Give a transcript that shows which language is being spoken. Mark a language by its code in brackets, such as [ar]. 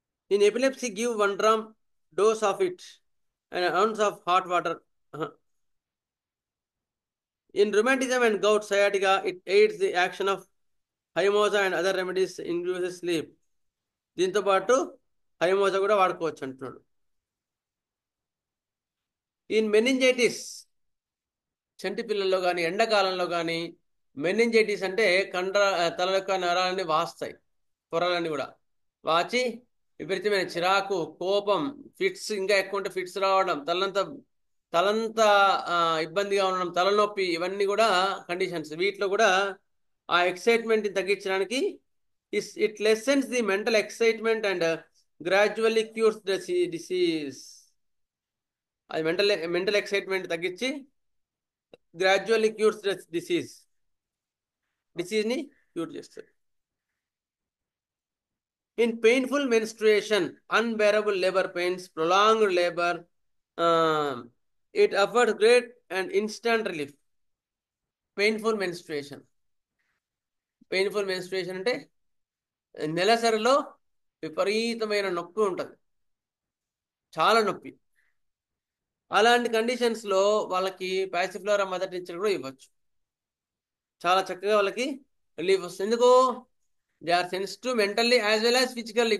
[en] In epilepsy, give 1 gram dose of it and an ounce of hot water. In rheumatism and gout, sciatica, it aids the action of హైమోజా and other remedies induces sleep. [te] దీంతో పాటు హైమోజా కూడా వాడుకోవచ్చు అంటున్నాడు. In meningitis, చంటి పిల్లల్లో కానీ ఎండాకాలంలో కానీ meningitis అంటే తల యొక్క నరాలన్నీ వాస్తాయి, పొరలన్నీ కూడా వాచి విపరీతమైన చిరాకు, కోపం, ఫిట్స్, ఇంకా ఎక్కువ ఉంటే ఫిట్స్ రావడం, తలంతా తలంతా ఇబ్బందిగా ఉండడం, తలనొప్పి, ఇవన్నీ కూడా కండిషన్స్. వీటిలో కూడా ఆ ఎక్సైట్మెంట్ తగ్గించడానికి [en] It lessens the mental excitement and gradually cures the disease. [te] అది మెంటల్ ఎక్సైట్మెంట్ తగ్గించి [en] gradually cures the డిసీజ్ని [te] క్యూర్ చేస్తుంది. [en] In painful menstruation, unbearable labor pains, prolonged labor, it offers great and instant relief. Painful menstruation. Painful menstruation [te] అంటే నెలసరిలో విపరీతమైన నొప్పి ఉంటుంది, చాలా నొప్పి. అలాంటి కండిషన్స్లో వాళ్ళకి పాసిఫ్లోరా మదర్ టించర్ కూడా ఇవ్వచ్చు. చాలా చక్కగా వాళ్ళకి రిలీఫ్ వస్తుంది. ఎందుకు? [en] They are sensitive mentally as well as physically.